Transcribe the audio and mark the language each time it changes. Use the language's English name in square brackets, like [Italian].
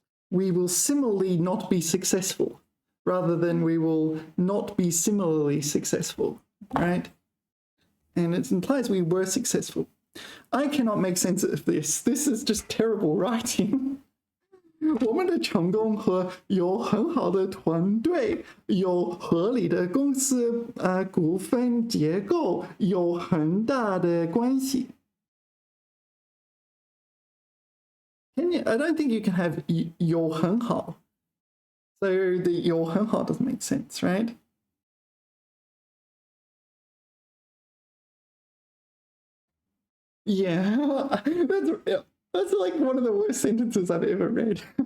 [English] we will similarly not be successful rather than we will not be similarly successful, right? And it implies we were successful. I cannot make sense of this. This is just terrible writing. [Chinese] 我们的成功和有很好的团队、有合理的公司股份结构有很大的关系。 [English] Can you? I don't think you can have [Chinese] 有很好. [English] So the 有很好 doesn't make sense, right? Yeah, that's like one of the worst sentences I've ever read.